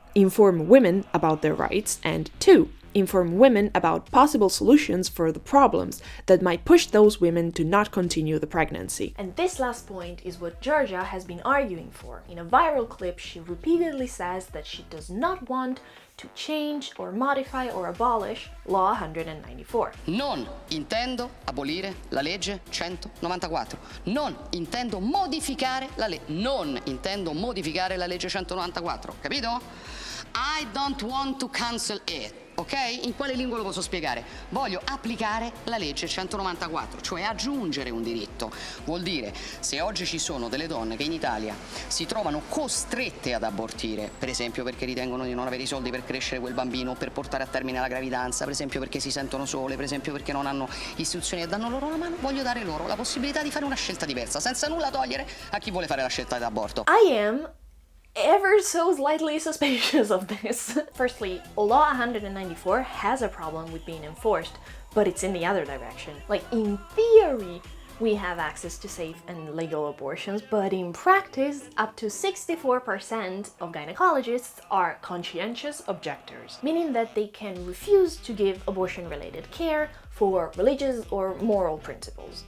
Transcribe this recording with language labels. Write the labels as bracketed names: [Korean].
[English] Inform women about their rights, and 2. Inform women about possible solutions for the problems that might push those women to not continue the pregnancy. And this last point is what Giorgia has been arguing for. In a viral clip, she repeatedly says that she does not want to change or modify or abolish Law 194. [Italian] Non intendo abolire la legge 194. Non intendo modificare la legge. Non intendo modificare la legge 194. Capito? [English] I don't want to cancel it. Ok? [Italian] In quale lingua lo posso spiegare? Voglio applicare la legge 194, cioè aggiungere un diritto. Vuol dire, se oggi ci sono delle donne che in Italia si trovano costrette ad abortire, per esempio perché ritengono di non avere i soldi per crescere quel bambino, per portare a termine la gravidanza, per esempio perché si sentono sole, per esempio perché non hanno istruzioni e danno loro una mano, voglio dare loro la possibilità di fare una scelta diversa, senza nulla togliere a chi vuole fare la scelta d'aborto. [English] I am ever so slightly suspicious of this. Firstly, Law 194 has a problem with being enforced, but it's in the other direction. Like, in theory, we have access to safe and legal abortions, but in practice, up to 64% of gynecologists are conscientious objectors, meaning that they can refuse to give abortion-related care for religious or moral principles.